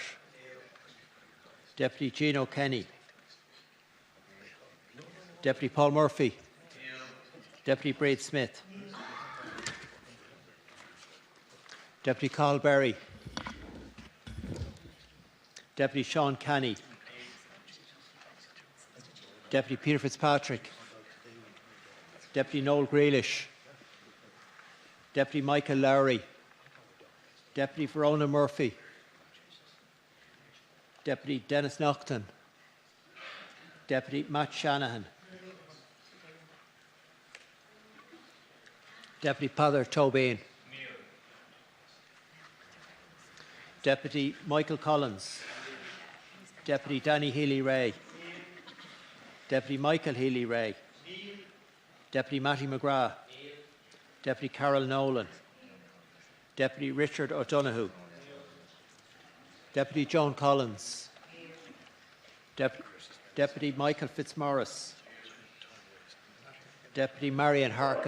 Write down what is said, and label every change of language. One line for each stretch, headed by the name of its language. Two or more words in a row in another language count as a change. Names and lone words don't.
English: Deputy Gino Kenny. Deputy Paul Murphy. Deputy Braid Smith. Deputy Carl Berry. Deputy Sean Canny. Deputy Peter Fitzpatrick. Deputy Noel Grealish. Deputy Michael Lowry. Deputy Verona Murphy. Deputy Dennis Naughton. Deputy Matt Shanahan. Deputy Peadar Tobin. Deputy Michael Collins. Deputy Danny Healy-Rae. Deputy Michael Healy-Rae. Deputy Matty McGrath. Deputy Carol Nolan. Deputy Richard O'Donoghue. Deputy Joan Collins. Deputy Michael Fitzmaurice. Deputy Marion Harkin.